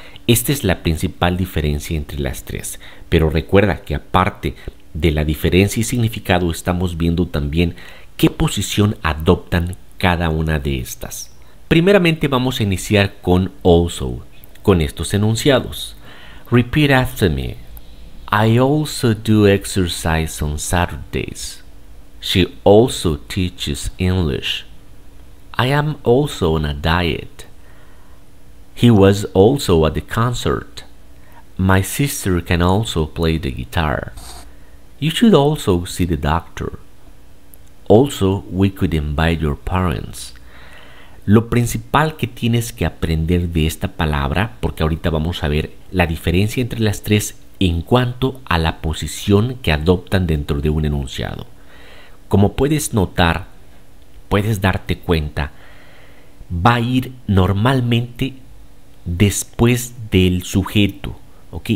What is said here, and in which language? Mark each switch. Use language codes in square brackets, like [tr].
[es] Esta es la principal diferencia entre las tres. Pero recuerda que aparte de la diferencia y significado, estamos viendo también qué posición adoptan cada una de estas. Primeramente vamos a iniciar con also, con estos enunciados. [en] Repeat after me. I also do exercise on Saturdays. She also teaches English. I am also on a diet. He was also at the concert. My sister can also play the guitar. You should also see the doctor. Also, we could invite your parents. [es] Lo principal que tienes que aprender de esta palabra, porque ahorita vamos a ver la diferencia entre las tres en cuanto a la posición que adoptan dentro de un enunciado. Como puedes notar, puedes darte cuenta, va a ir normalmente después del sujeto, ¿ok?